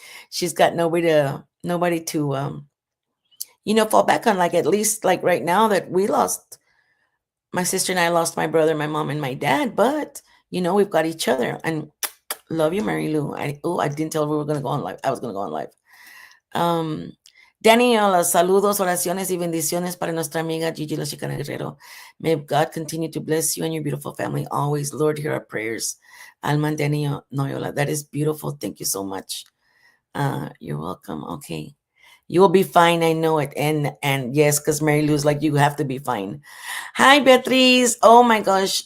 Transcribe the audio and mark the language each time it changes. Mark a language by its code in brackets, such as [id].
[en] She's got nobody to fall back on. Like, at least, like, right now that we lost my sister and I lost my brother, my mom, and my dad, but we've got each other. And love you, Mary Lou. I didn't tell her we were gonna go on live. I was gonna go on live. [es] Um, Daniela, saludos, oraciones y bendiciones para nuestra amiga Gigi Guerrero. [en] May God continue to bless you and your beautiful family always. Lord, hear our prayers. Alma Daniel Noyola. That is beautiful. Thank you so much. You're welcome. Okay. You will be fine. I know it. And yes, because Mary Lou's like, you have to be fine. Hi, Beatriz. Oh my gosh.